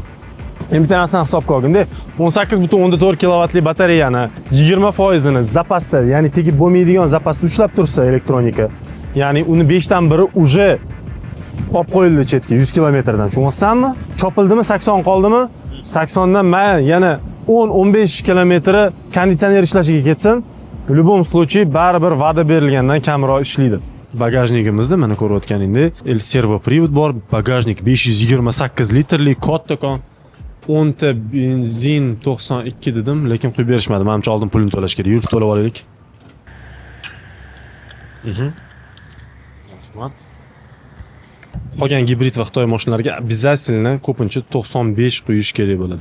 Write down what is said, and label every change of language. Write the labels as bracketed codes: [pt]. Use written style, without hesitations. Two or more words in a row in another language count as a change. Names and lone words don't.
[uz] Endi bitta narsani hisobga olganda 18.4 kilovatli batareyani 20% zapasda, ya'ni tegib bo'lmaydigan zapasda ushlab tursa elektronika, ya'ni uni 5 dan biri uje olib qo'yildi chetga 100 kilometrdan. Tushunayapsanmi? Chopildimi, 80 qoldimi? 80 dan yana 10-15 kilometri konditsioner ishlashiga ketsin. [ru] В любом случае [uz] baribir va'da berilgandan kamroq ishlaydi. Bagajnigimizda mana ko'rayotganingdek servo привод bor. Bagajnik 528 litrlik kattakon. 10 ta benzin 92 dedim, lekin qo'yib berishmadi. Menimcha oldin pulini to'lash kerak. Yurib to'lab olaylik. Qolgan gibrid va Xitoy mashinalariga обязательно ko'pincha 95 qo'yish kerak bo'ladi.